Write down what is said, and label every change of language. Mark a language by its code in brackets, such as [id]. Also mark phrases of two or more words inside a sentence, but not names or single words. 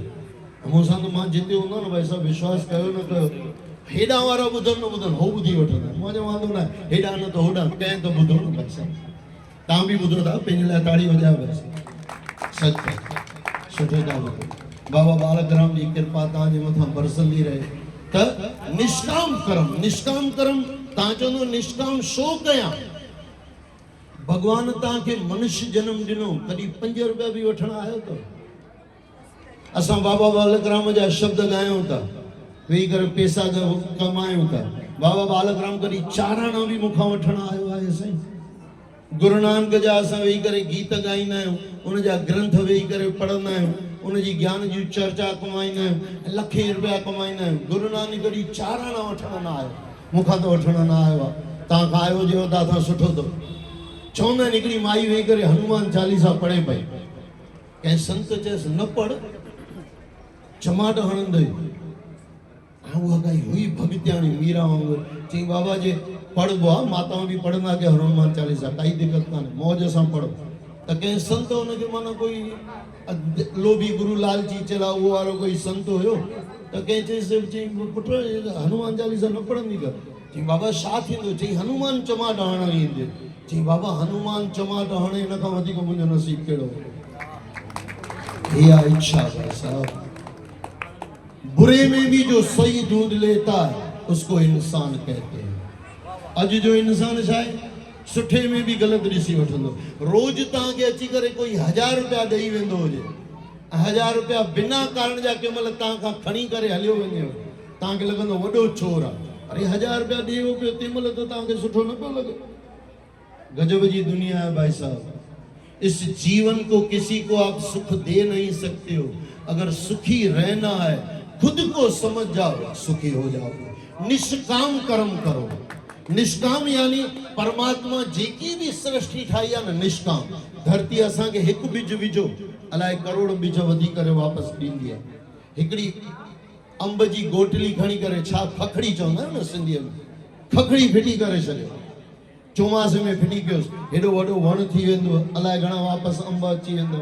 [sd] मूंसां त मां जिते हूंदो न भाई साहब, विश्वास कयो न कयो, हेॾा वारा ॿुधनि न ॿुधनि, हो ॿुधी वठंदा। मां चयो वांदो न आहे, हेॾा न त होॾा, कंहिं त ॿुधो न भाई साहब। तव्हां बि ॿुधो था, पंहिंजे लाइ ताड़ी वॼायो भाई साहब। सच सुठो था ॿुधो। बाबा बालक राम जी कृपा तव्हांजे मथां बरसंदी रहे। त निष्काम कर्म, तव्हां चवंदो निष्काम छो कयां? भॻवान तव्हांखे मनुष्य जन्म ॾिनो, कॾहिं 5 रुपया बि वठण आयो अथव? असां बाबा बालक राम जा शब्द ॻायूं था, वेही करे पैसा कमायूं था। बाबा बालक राम कॾहिं 4 आना बि मूंखां वठण आयो आहे साईं। गुरु नानक जा असां वेही करे गीत ॻाईंदा आहियूं, उन जा ग्रंथ वेही करे पढ़ंदा आहियूं। उनजी ज्ञान जी चर्चा कमाईंदा आहियूं, लखे रुपया कमाईंदा आहियूं। गुरु नानक कॾहिं चाराना वठण न आयो, मूंखां त वठण न आयो आहे, तव्हां खां आयो हुजेव त असां सुठो अथव। चवंदा आहिनि हिकिड़ी माई वेही करे हनुमान चालीसा पढ़े पई, कंहिं संत चयसि न पढ़, चमाट हणंदई। उहा काई हुई भॻत्याणी मीरा वांगुरु, चई बाबा जे पढ़बो आहे, माताऊं बि पढ़ंदा के हनुमान चालीसा, काई दिक़त कान्हे, मौज सां पढ़ो। त कंहिं संत हुनखे माना कोई लोभी गुरु लालची चला उहो वारो कोई संत हुयो, त कंहिं चयसि, चई पुट हनुमान चालीसा न पढ़ंदी कर। चई बाबा छा थींदो? चई हनुमान चमाट हणण ईंदे। चई बाबा हनुमान चमाट हणे हिन खां वधीक मुंहिंजो नसीब कहिड़ो? इहा इच्छा भाई साहब। [hi] बुरे में भी जो सही ढूंढ लेता है उसको इंसान कहते हैं। [sd] अज जो इंसान छाए सुठे में भी गलत ॾिसी वठंदो। रोज तव्हांखे अची करे कोई 1000 रुपया ॾेई वेंदो हुजे, 1000 रुपया बिना कारण जा कंहिं महिल तव्हां खां खणी करे हलियो वञे, तव्हांखे लॻंदो वॾो चोर आहे। अरे 1000 रुपया ॾियो पियो, तंहिं महिल त तव्हांखे सुठो न पियो लॻे। [hi] गजब जी दुनिया है भाई साहब। इस जीवन को किसी को आप सुख दे नहीं सकते हो। अगर सुखी रहना है खुद को समझ जाओ, सुखी हो जाओ। निष्काम कर्म करो। [sd] निष्काम यानी परमात्मा जेकी भी सृष्टि ठाही आहे न, निष्काम। धरती असांखे हिकु बिज विझो, अलाए करोड़ बिज वधी करे वापसि ॾींदी आहे। हिकिड़ी अंब जी गोटली खणी करे, छा खखड़ी चवंदा आहियूं न सिंधीअ में, खखड़ी फिटी करे छॾियो, चौमासे में फिटी कयोसि, हेॾो वॾो वण थी वेंदो, अलाए घणा वापसि अंब अची वेंदो।